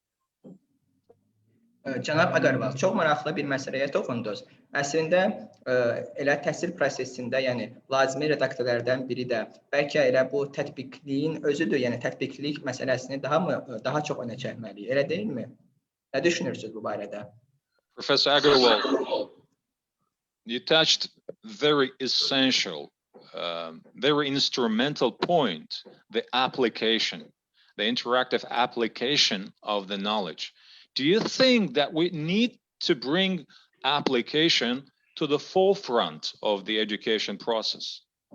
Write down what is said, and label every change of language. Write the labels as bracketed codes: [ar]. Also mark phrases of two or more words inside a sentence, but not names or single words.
[az] Cənab Aqarval, çox maraqlı bir məsələyə toxundunuz. Əslində, elə təhsil prosesində, yəni lazımi redaktorlardan biri də bəlkə elə bu tətbiqliyin özüdür, yəni tətbiqlik məsələsini daha çox önə çəkməliyik, elə deyilmi? Nə düşünürsünüz bu barədə? [en] Professor Aqarval, you touched very essential, very instrumental point, the application, the interactive application of the knowledge. Do you think that we need to bring application to the forefront of the education process?